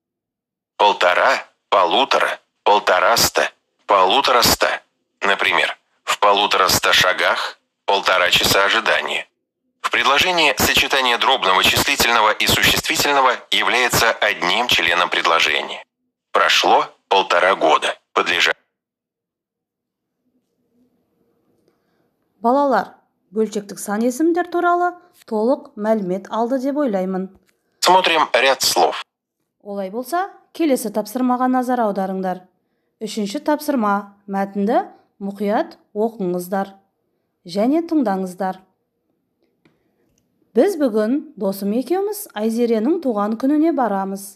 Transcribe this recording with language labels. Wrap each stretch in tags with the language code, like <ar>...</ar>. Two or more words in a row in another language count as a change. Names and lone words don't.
<ru>Полтора, полутора, полтораста, полутораста. Например, в 1,5 шагах 1,5 часа ожидания. В предложении сочетание дробного числительного и существительного является одним членом предложения. Прошло 1,5 года. Подлежащее.</ru> <kk>Балалар, бөлшектік сан есімдер туралы толық мәлімет алды деп ойлаймын.</kk> <ru>Смотрим ряд слов.</ru> <kk>Олай болса, келесі тапсырмаға назар аударыңдар. 3-ші тапсырма, мәтінді мұқият оқыңыздар және тыңдаңыздар. Біз бүгін досым екеуміз Айзеренің туған күніне барамыз.</kk>